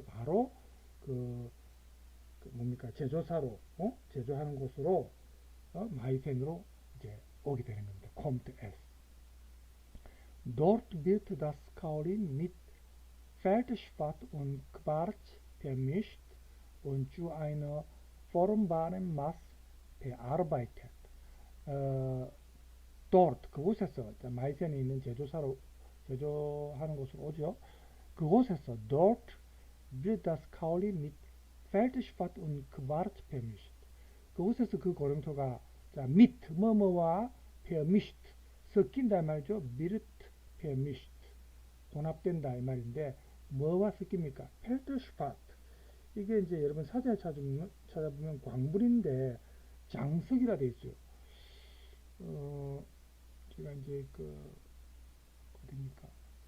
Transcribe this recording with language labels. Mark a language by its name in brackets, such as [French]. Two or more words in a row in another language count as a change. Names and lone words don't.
[Korean] 바로 그 뭡니까 제조사로 제조하는 곳으로 마이센으로 이제 오게 되는 겁니다. [German] kommt es. Dort wird das Kaolin mit Feldspat und Quarz vermischt und zu einer formbaren Masse bearbeitet. [Korean] dort 그곳에서 마이센에 있는 제조사로 제조하는 곳으로 오죠. [German] 그곳에서 dort wird das Kaolin mit Feldspat und Quarz vermischt. [Korean] 그곳에서 그 고령토가 mit 뭐뭐와 vermischt 섞인다 말이죠. [German] mit vermischt [Korean] 혼합된다 이 말인데 뭐와 섞입니까? 펠트슈파트 이게 이제 여러분 사전에 찾아보면 광물인데 장석이라 돼 있어요. 제가 이제 어딥니까?